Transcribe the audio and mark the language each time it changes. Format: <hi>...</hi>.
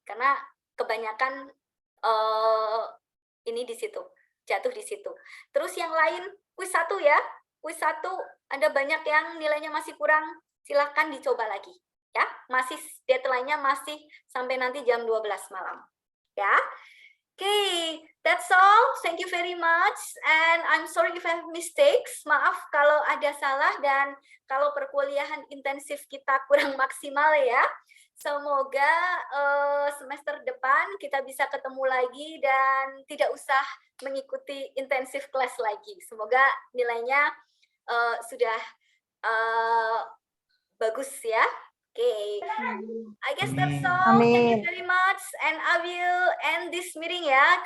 <id>Karena kebanyakan ini di situ. Jatuh di situ. Terus yang lain, kuis 1 ya. Kuis 1 ada banyak yang nilainya masih kurang. Silahkan dicoba lagi. Ya, masih deadline-nya masih sampai nanti jam 12 malam.</id> <en>Ya. Okay, that's all. Thank you very much. And I'm sorry if I have mistakes.</en> <id>Maaf kalau ada salah dan kalau perkuliahan intensif kita kurang maksimal ya. Semoga semester depan kita bisa ketemu lagi dan tidak usah mengikuti intensif kelas lagi. Semoga nilainya sudah bagus ya.</id> <en>Okay, I guess that's all. Thank you very much, and I will end this meeting ya.</en>